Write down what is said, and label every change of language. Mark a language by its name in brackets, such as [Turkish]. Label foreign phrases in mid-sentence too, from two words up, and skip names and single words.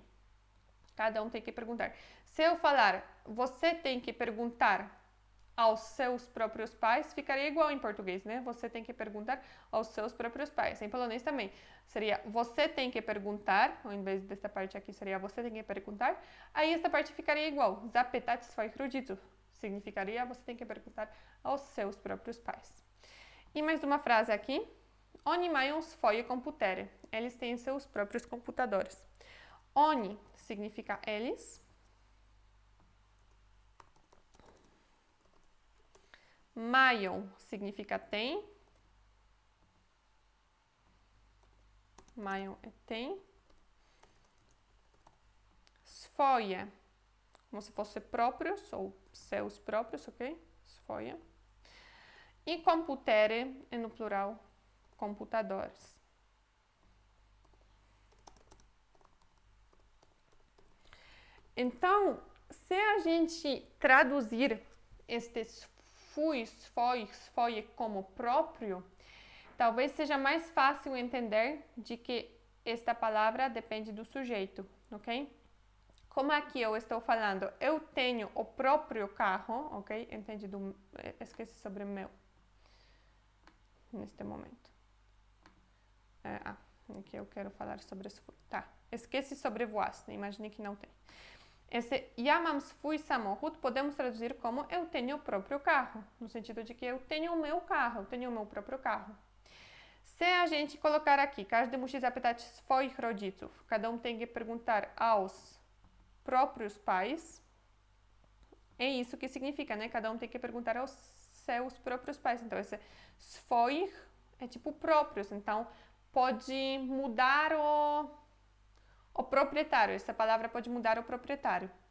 [Portuguese] Cada um tem que perguntar. Se eu falar, você tem que perguntar aos seus próprios pais, ficaria igual em português, né? Você tem que perguntar aos seus próprios pais. Em polonês também seria você tem que perguntar, ao invés desta parte aqui seria você tem que perguntar. Aí esta parte ficaria igual. [Polish] Zapytać swoich rodziców. [Portuguese] Significaria você tem que perguntar aos seus próprios pais. E mais uma frase aqui. [Polish] Oni mają swoje komputery. [Portuguese] Eles têm seus próprios computadores. Oni significa eles. Mają significa tem. Mają é tem. Swoje, como se fosse próprios ou seus próprios, ok? Swoje. E komputery é no plural, computadores. Então, se a gente traduzir estes fui, svoje como próprio, talvez seja mais fácil entender de que esta palavra depende do sujeito, ok? Como aqui eu estou falando, eu tenho o próprio carro, ok? Entendido? Esqueci sobre meu. Neste momento. Aqui eu quero falar sobre isso. Tá, esqueci sobre voasse, imaginei que não tem. Esse [Polish] ja mam swój samochód [Portuguese] podemos traduzir como eu tenho o próprio carro, no sentido de que eu tenho o meu carro, eu tenho o meu próprio carro. Se a gente colocar aqui, [Polish] każdy musi zapytać swoich rodziców, [Portuguese] cada um tem que perguntar aos próprios pais, é isso que significa, né? Cada um tem que perguntar aos seus próprios pais. Então, esse swoich é tipo próprios, então pode mudar o proprietário, essa palavra pode mudar o proprietário.